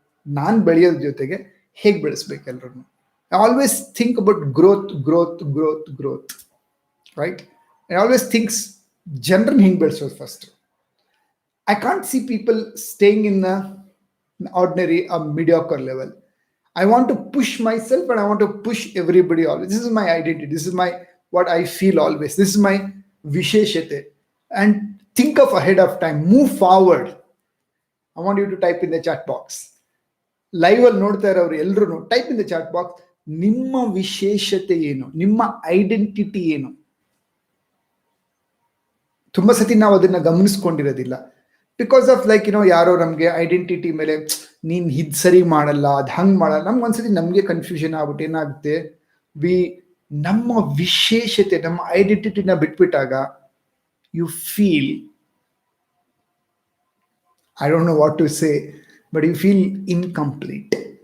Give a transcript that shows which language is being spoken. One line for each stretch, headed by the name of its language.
Kannada: ನಾನು ಬೆಳೆಯೋದ್ರ ಜೊತೆಗೆ ಹೇಗೆ ಬೆಳೆಸ್ಬೇಕು ಎಲ್ಲರನ್ನು.
English: I always think about growth, growth, growth, growth, right? I always thinks
Kannada: ಜನರನ್ನ ಹಿಂಗೆ ಬೆಳೆಸೋದು
English: First. I can't see people staying in ordinary mediocre level. I want to push myself and I want to push everybody always. This is my identity. This is my what I feel always. This is my visheshate. and think of ahead of time, move forward. I want you to type in the chat box.
Kannada: Live ಅಲ್ಲಿ ನೋಡ್ತಾ ಇರೋರು ಎಲ್ರು
English: type in the chat box,
Kannada: ನಿಮ್ಮ ವಿಶೇಷತೆ ಏನು, ನಿಮ್ಮ identity ಏನು. ತುಂಬಾ ಸತಿ ನಾವು ಅದನ್ನ ಗಮನಿಸ್ಕೊಂಡಿರೋದಿಲ್ಲ, ಬಿಕಾಸ್ ಆಫ್ ಲೈಕ್ ಯಾರೋ ನಮ್ಗೆ ಐಡೆಂಟಿಟಿ ಮೇಲೆ ನೀನ್ ಇದ್ ಸರಿ ಮಾಡಲ್ಲ, ಅದ್ ಹಂಗ್ ಮಾಡಲ್ಲ, ನಮ್ಗೆ ಒಂದ್ಸತಿ ನಮ್ಗೆ ಕನ್ಫ್ಯೂಷನ್ ಆಗ್ಬಿಟ್ಟು ಏನಾಗುತ್ತೆ, ನಮ್ಮ ವಿಶೇಷತೆ, ನಮ್ಮ ಐಡೆಂಟಿಟಿನ ಬಿಟ್ಬಿಟ್ಟಾಗ
English: You feel, I don't know what to say, but you feel incomplete.